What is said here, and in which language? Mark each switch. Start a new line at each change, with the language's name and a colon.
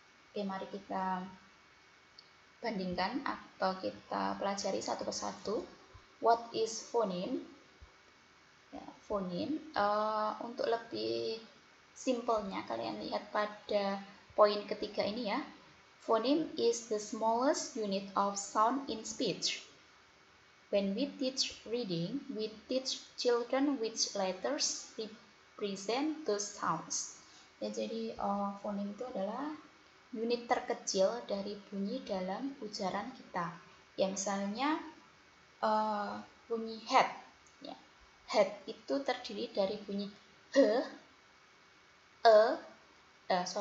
Indonesian: Oke, mari kita bandingkan atau kita pelajari satu persatu.
English: What is phoneme?
Indonesian: Ya, phoneme untuk lebih simpelnya kalian lihat pada poin ketiga ini ya.
English: Phoneme is the smallest unit of sound in speech. When we teach reading, we teach children which letters represent those sounds.
Indonesian: Ya, jadi phoneme itu adalah unit terkecil dari bunyi dalam ujaran kita. Ya, misalnya bunyi head. Ya. Head itu terdiri dari bunyi h, h, e,